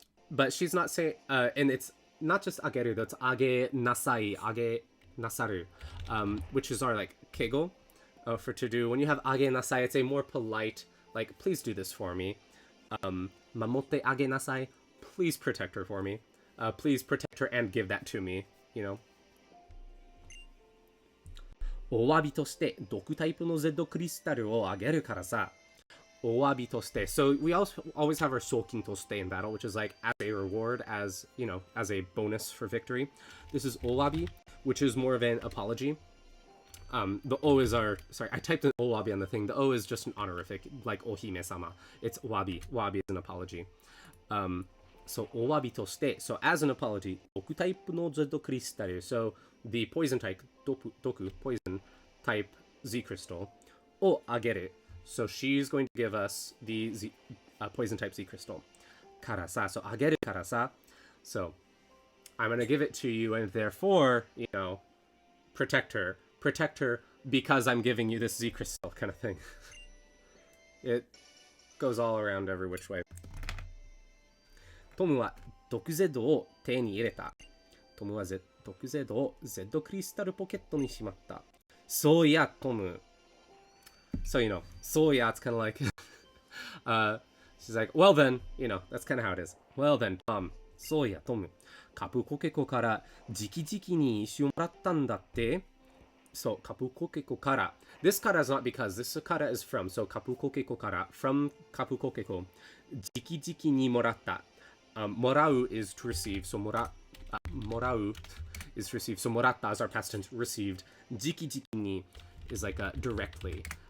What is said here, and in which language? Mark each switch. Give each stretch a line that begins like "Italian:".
English: But she's not saying, and it's not just ageru, that's age nasai, age nasaru, which is our like keigo for to do. When you have age nasai, it's a more polite, like, please do this for me. Mamotte age nasai, please protect her for me. Please protect her and give that to me, you know.
Japanese: お詫びとして毒タイプの Z クリスタルをあげるからさ。お詫びとして
English: So we always have our 賞金として in battle, which is like as a reward, as, you know, as a bonus for victory. This is お詫び, which is more of an apology. The O is our, sorry, I typed an owabi on the thing. The O is just an honorific, like ohime-sama. It's wabi. Wabi is an apology. So,
Japanese: owabi to shite.
English: So, as an apology,
Japanese: doku type no Z crystal.
English: So, the poison type, doku, poison type Z crystal, o ageru. So, she's going to give us the poison type Z crystal. Karasa. So, ageru karasa. So, I'm going to give it to you, and therefore, you know, protect her because I'm giving you this Z crystal kind of thing. It goes all around every which way.
Japanese: トムは毒 Z を手に入れた。トムは毒 Z を Z クリスタルポケットにしまった。そうや、トム。
English: So, you know, そうや, it's kind of like, she's like, well then, you know, that's kind of how it is. Well then, Tom.
Japanese: そうや、トム。カプコケコから直々に石をもらったんだって。 So, kapukokeko kara.
English: This kara is not because, this kara is from. So, kapukokeko kara, from kapukokeko.
Japanese: Jiki jiki ni moratta.
English: Morau is to receive. So, morau is to receive. So, moratta is our past tense, received. Jiki jiki ni is like directly.